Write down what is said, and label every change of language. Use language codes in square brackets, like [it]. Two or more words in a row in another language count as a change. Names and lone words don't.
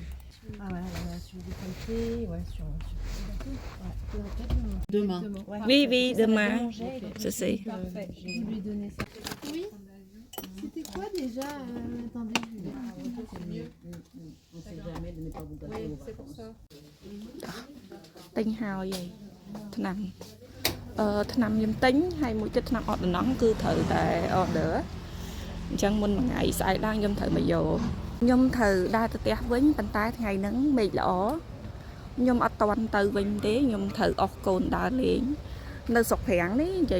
[fr] Ah voilà, sur des qualités, ouais, sur Demain. ouais. Oui, Ça va demain. bien manger, donc Je sais. Parfait. Je vais lui donner ça. Oui. C'était quoi déjà attendez, je vais. C'est mieux. On ne sait jamais de ne pas vous gâter aux vacances. [km] ទិញហើយឆ្នាំឆ្នាំខ្ញុំទិញហើយមួយទៀតឆ្នាំអត់ដំណងគឺត្រូវតែ order អញ្ចឹងមុនមួយថ្ងៃស្អែកឡើងខ្ញុំត្រូវមកយកខ្ញុំត្រូវដើរទៅផ្ទះវិញប៉ុន្តែថ្ងៃហ្នឹងមេឃល្អខ្ញុំអត់តន់ទៅវិញទេខ្ញុំត្រូវអស់កូនដើរលេងនៅស្រុកប្រាំងនេះនិយាយ